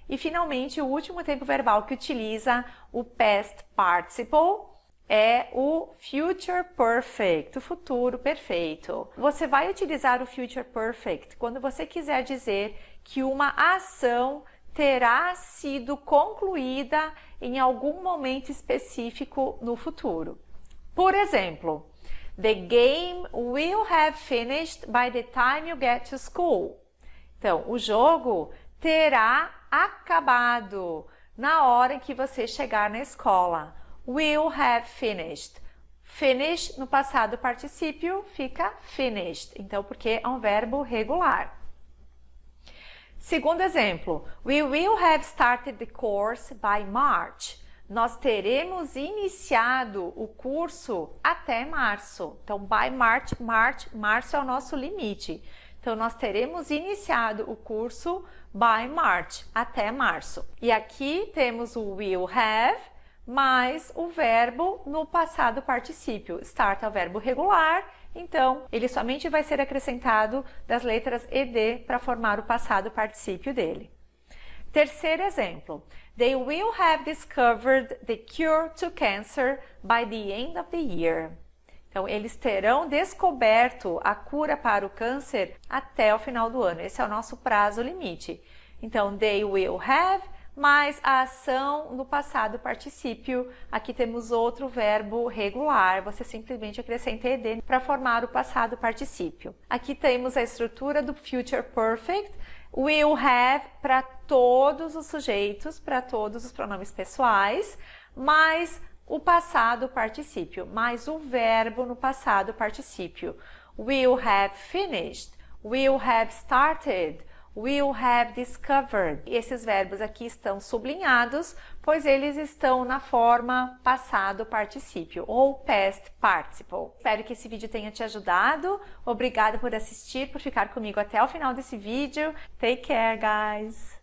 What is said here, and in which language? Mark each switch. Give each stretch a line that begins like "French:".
Portuguese: E finalmente, o último tempo verbal que utiliza o past participle é o future perfect, o futuro perfeito. Você vai utilizar o future perfect quando você quiser dizer que uma ação terá sido concluída em algum momento específico no futuro. Por exemplo,
English: the game will have finished by the time you get to school.
Portuguese: Então, o jogo terá acabado na hora em que você chegar na escola. Will have finished. Finish no passado particípio fica finished. Então, porque é um verbo regular. Segundo exemplo,
English: we will have started the course by March.
Portuguese: Nós teremos iniciado o curso até março. Então, by March, março é o nosso limite. Então, nós teremos iniciado o curso
English: by March,
Portuguese: até março. E aqui temos o will have, mais o verbo no passado particípio. Start é o verbo regular, então ele somente vai ser acrescentado das letras ed para formar o passado particípio dele. Terceiro exemplo.
English: They will have discovered the cure to cancer by the end of the year.
Portuguese: Então, eles terão descoberto a cura para o câncer até o final do ano. Esse é o nosso prazo limite. Então,
English: they will have,
Portuguese: mais a ação no passado particípio. Aqui temos outro verbo regular, você simplesmente acrescenta ed para formar o passado particípio. Aqui temos a estrutura do future perfect, will have para todos os sujeitos, para todos os pronomes pessoais, mais o passado particípio, mais o verbo no passado particípio.
English: Will have finished, will have started, will have discovered.
Portuguese: Esses verbos aqui estão sublinhados, pois eles estão na forma passado particípio ou past participle. Espero que esse vídeo tenha te ajudado. Obrigada por assistir, por ficar comigo até o final desse vídeo.
English: Take care, guys!